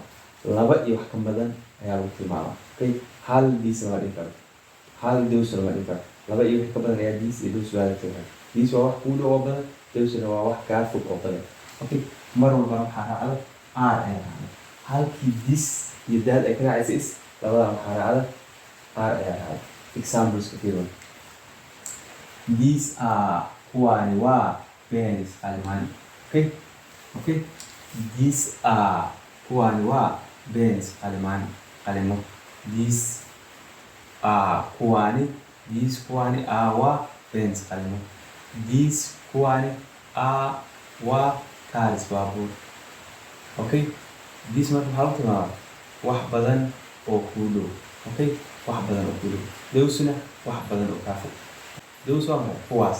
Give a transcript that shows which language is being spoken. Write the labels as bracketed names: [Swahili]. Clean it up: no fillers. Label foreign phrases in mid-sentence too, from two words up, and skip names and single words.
[Somali] laba iyo wax ka badan ayaa lagu tilmaamaa. Okay, hal these lama dhihi karo, hal those lama dhihi karo. laba iyo wix ka badan ayaa these iyo those loo adeegsan karaa. These waa wax kuu dhow oo badan, those-na waa wax kaa fog oo badan. Okay, mar walbana waxaa raacda r ayaa raacda. halkii this iyo that ay ka raacaysa is, labadan waxaa raacda r ayaa raacda. Examples ka fiirwan. [English] These are, [Somali] kuwaani waa pens, qalimaan. [English] Okay, okay, these are, [Somali] kuwaani waa pens, qalimaan, qalimo. [English] These are, kuwaani, these kuwaani are waa pens, qalimo. [Somali] These kuwaani are waa cars, baabuur. Okay, these marka maxaa lagu tilmaamaa wax badan oo ku dhow. Okay, wax badan oo ku dhow. Those-na wax badan oo kaa fog. Those waa maxay? kuwaas.